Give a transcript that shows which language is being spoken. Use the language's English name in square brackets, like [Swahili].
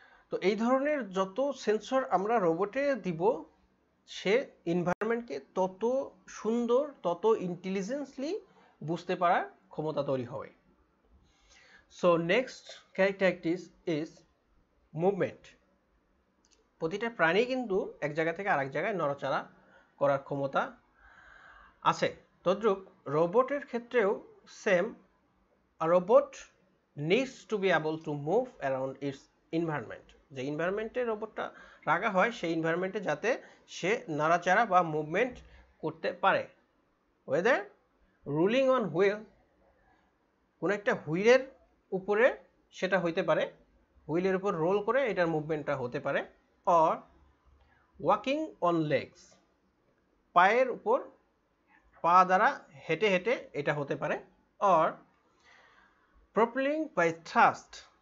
[Bangla] তো এই ধরনের যত সেন্সর আমরা রোবটে দিব, সে এনভায়রনমেন্টকে তত সুন্দর, তত ইন্টেলিজেন্টলি বুঝতে পারার ক্ষমতা তৈরি হবে। [English] So next characteristics is movement. [Bangla] প্রতিটা প্রাণী কিন্তু এক জায়গা থেকে আরেক জায়গায় নড়াচড়া করার ক্ষমতা আছে। তদ্রূপ রোবটের ক্ষেত্রেও same, [English] a robot needs to be able to move around its environment. [Bangla] যে এনভায়রনমেন্টে রোবটটা রাখা হয় সেই এনভায়রনমেন্টে যাতে সে নাড়াচাড়া বা মুভমেন্ট করতে পারে। [English] whether rolling on wheel, [Bangla] কোনো একটা হুইলের উপরে সেটা হইতে পারে, হুইলের উপর রোল করে এটার মুভমেন্টটা হতে পারে, [English] or walking on legs, [Bangla] পায়ের উপর পা দ্বারা হেঁটে হেঁটে এটা হতে পারে, [English] Or propelling by thrust.